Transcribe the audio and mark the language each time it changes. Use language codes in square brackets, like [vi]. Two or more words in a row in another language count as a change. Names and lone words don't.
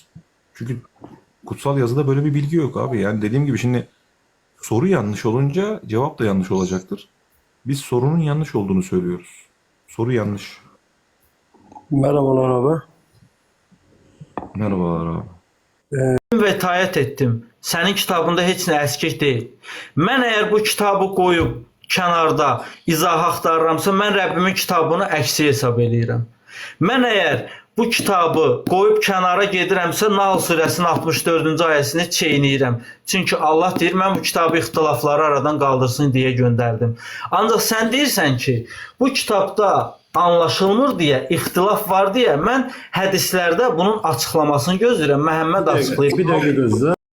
[tr] Çünkü kutsal yazıda böyle bir bilgi yok abi. Yani dediğim gibi şimdi soru yanlış olunca cevap da yanlış olacaktır. Biz sorunun yanlış olduğunu söylüyoruz. Soru yanlış. Merhabalar abi. Merhabalar abi. [az] Vətayət etdim. Sənin kitabında heç nə əskik deyil. Mən əgər bu kitabı qoyub kənarda izah axtarıramsa, mən Rəbbimin kitabını əksi hesab edirəm. Mən əgər bu kitabı qoyub kənara gedirəmsə, Nahl surəsinin 64-cü ayəsini çeynəyirəm. Çünki Allah deyir, mən bu kitabı ixtilafları aradan qaldırsın deyə göndərdim. Ancaq sən deyirsən ki, bu kitabda anlaşılmır deyə, ixtilaf var deyə, mən hədislərdə bunun açıqlamasını gözləyirəm. Məhəmməd açıqlayıb. [tr] Bir dakika gözle.